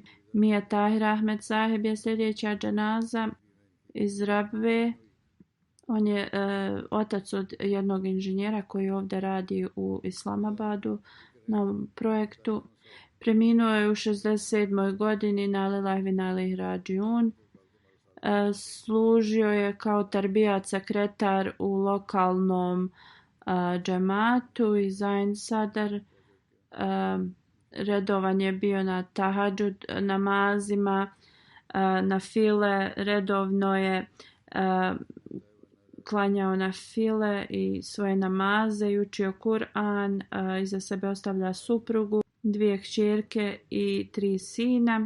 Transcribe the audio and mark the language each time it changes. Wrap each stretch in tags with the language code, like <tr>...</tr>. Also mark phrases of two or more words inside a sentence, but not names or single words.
<bs>Mia Tahir Ahmed Saheb je sljedeća dženaza iz Rabve. On je otac od jednog inženjera koji ovdje radi u Islamabadu na projektu. Preminuo je u 67. godini</bs> <ar>إنا لله وإنا إليه راجعون.</ar> <bs>Služio je kao tarbijat sekretar u lokalnom džematu i Zain Sadar. redovan je bio na tahadžud namazima, na file, redovno je klanjao na file i svoje namaze i učio Kur'an, iza sebe ostavlja suprugu, 2 kćerke i 3 sina.</bs>